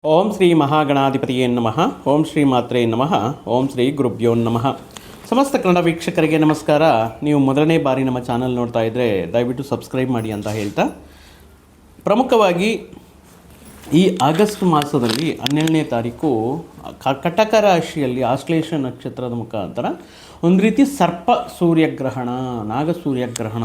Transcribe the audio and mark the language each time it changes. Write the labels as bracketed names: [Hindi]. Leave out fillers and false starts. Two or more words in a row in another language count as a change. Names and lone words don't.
[Sanskrit] ಓಂ ಶ್ರೀ ಮಹಾಗಣಾಧಿಪತಿಯೇ ನಮಃ. ಓಂ ಶ್ರೀ ಮಾತ್ರೇ ನಮಃ. ಓಂ ಶ್ರೀ ಗುರುಭ್ಯೋ ನಮಃ. [Kannada] ಸಮಸ್ತ ಕನ್ನಡ ವೀಕ್ಷಕರಿಗೆ ನಮಸ್ಕಾರ. ನೀವು ಮೊದಲನೇ ಬಾರಿ ನಮ್ಮ ಚಾನಲ್ ನೋಡ್ತಾ ಇದ್ದರೆ ದಯವಿಟ್ಟು ಸಬ್ಸ್ಕ್ರೈಬ್ ಮಾಡಿ ಅಂತ ಹೇಳ್ತಾ, ಪ್ರಮುಖವಾಗಿ ಈ ಆಗಸ್ಟ್ ಮಾಸದಲ್ಲಿ 12ನೇ ತಾರೀಕು ಕಟಕ ರಾಶಿಯಲ್ಲಿ ಆಶ್ಲೇಷ ನಕ್ಷತ್ರದ ಮುಖಾಂತರ ಒಂದು ರೀತಿ ಸರ್ಪ ಸೂರ್ಯಗ್ರಹಣ, ನಾಗ ಸೂರ್ಯಗ್ರಹಣ.